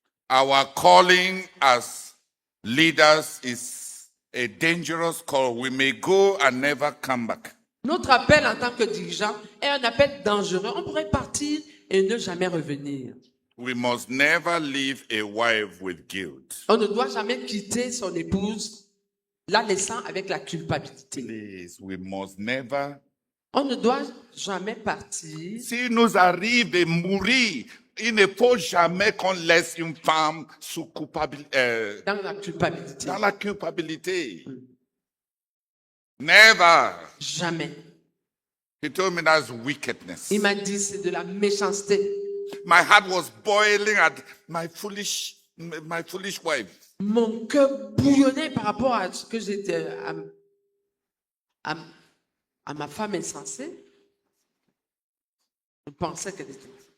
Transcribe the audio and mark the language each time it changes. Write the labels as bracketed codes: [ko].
[en] Our calling as leaders is a dangerous call. We may go and never come back. [fr] Notre appel en tant que dirigeant est un appel dangereux. On pourrait partir et ne jamais revenir. [en] We must never leave a wife with guilt. [fr] On ne doit jamais quitter son épouse, la laissant avec la culpabilité. [en] Please, we must never. [fr] On ne doit jamais partir. S'il nous arrive de mourir, il ne faut jamais qu'on laisse une femme sous culpabilité. Dans la culpabilité. Dans la culpabilité. [en] Never. [fr] Jamais. [en] He told me that's wickedness. [fr] Il m'a dit c'est de la méchanceté. [en] My heart was boiling at my foolish wife. [fr] Mon cœur bouillonnait par rapport à ce que j'étais à ma femme insensée. Je pensais qu'elle était.